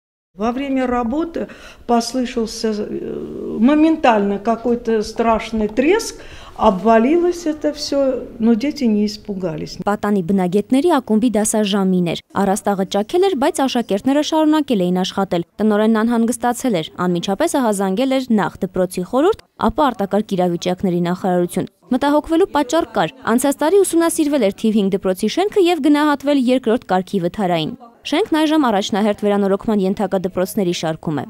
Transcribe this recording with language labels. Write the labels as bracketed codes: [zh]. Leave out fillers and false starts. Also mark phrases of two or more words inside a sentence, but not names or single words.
[ru] Во время работы послышался моментально какой-то страшный треск, обвалилось это все, но дети не испугались. [hy] Պատանի բնագետների ակումբի դասաժամին էր։ Առաստաղը ճաքել էր, բայց աշակերտները շարունակել էին աշխատել։ Տնօրենն անհանգստացել էր, անմիջապես ահազանգել էր նախ դպրոցի խորհուրդ, ապա արտակարգ իրավիճակների նախարարություն։ Մտահոգվելու պատճառ կար։ Անցած տարի ուսումնասիրվել էր թիվ 5 դպրոցի շենքը եւ գնահատվել երկրորդ կարգի վթարային։ Շենքն այժմ առաջնահերթ վերանորոգման ենթակա դպրոցների շարքում է։